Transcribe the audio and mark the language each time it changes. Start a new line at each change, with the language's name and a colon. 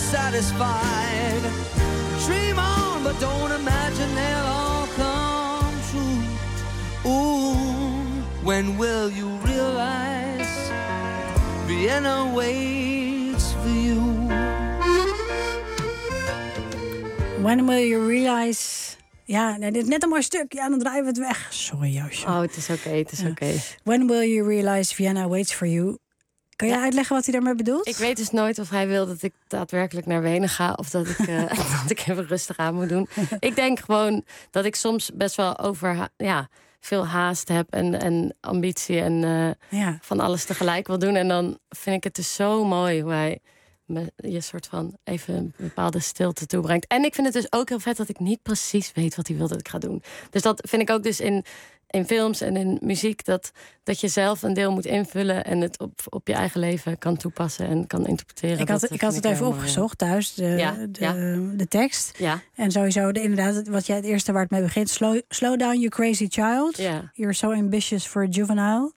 English: Satisfied. Dream on, but don't imagine they'll all come true. Ooh, when will you realize Vienna waits for you? When will you realize?
Dutch: Ja, nee, dit is net een mooi stuk. Ja, dan draaien we het weg. Sorry, Joosje. Oh, het is oké, okay, het is oké. Okay.
English: When will you realize Vienna waits for you?
Dutch: Kan jij uitleggen wat hij daarmee bedoelt? Ik weet dus nooit of hij wil dat ik daadwerkelijk naar Wenen ga. Of dat ik, dat ik even rustig aan moet doen. Ik denk gewoon dat ik soms best wel over veel haast heb. En ambitie en van alles tegelijk wil doen. En dan vind ik het dus zo mooi hoe hij je soort van even een bepaalde stilte toebrengt. En ik vind het dus ook heel vet dat ik niet precies weet wat hij wil dat ik ga doen. Dus dat vind ik ook dus in films en in muziek, dat je zelf een deel moet invullen en het op je eigen leven kan toepassen en kan interpreteren. Ik had het even opgezocht thuis, de tekst. Ja. En sowieso, inderdaad, wat jij het eerste waar het mee begint.
English: Slow down, you crazy child. Yeah. You're so ambitious for a juvenile.